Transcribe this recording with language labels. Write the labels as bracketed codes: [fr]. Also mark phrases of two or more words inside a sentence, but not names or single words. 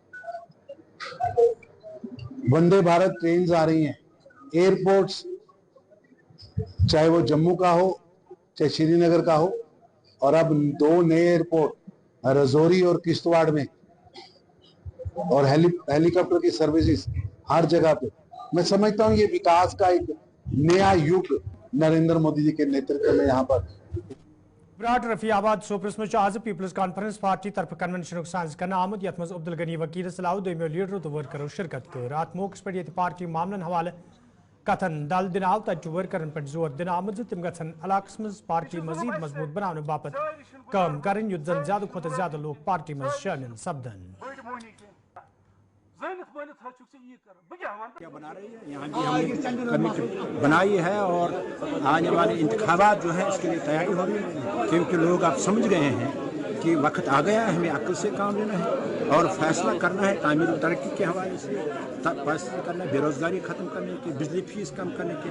[ur] وندے بھارت ٹرینز آ رہی ہیں ایئرپورٹس چاہے وہ جموں کا ہو چاہے شری نگر کا ہو اور اب 2 نئے ایئرپورٹ رجوری اور کشتواڑ میں اور ہیلی کاپٹر کی سروسز ہر جگہ پہ میں سمجھتا ہوں یہ وکاس کا ایک نیا یگ نریندر مودی جی کے نیترتو میں یہاں پر [ks] براٹ رفیع آباد سوپرس میں آج پیپلز کانفرنس پارٹی طرف کنونشن ساز کرنا آمد یت مز عبدالغنی وکیل علاوہ دمو لیڈر تو ورکرو شرکت کر ات موقع پہ یہ پارٹی معاملن حوالہ کتن دل دن آو تتہ ورکرن پہ زور دن آمت تم گھن علاقس مز پارٹی مزید مضبوط بنانے باپت [ur] کام کریں [ks] یت زن زیادہ کھت زیادہ لوگ پارٹی مز شامل سپدن [ur] یہاں کی ہم نے کمیٹی بنائی ہے اور آنے والے انتخابات جو ہیں اس کے لیے تیاری ہو رہی ہے کیونکہ لوگ آپ سمجھ گئے ہیں کہ وقت آ گیا ہے ہمیں عقل سے کام لینا ہے اور فیصلہ کرنا ہے تعمیر و ترقی کے حوالے سے فیصلہ کرنا ہے بے روزگاری ختم کرنے کے لیے بجلی فیس کم کرنے کے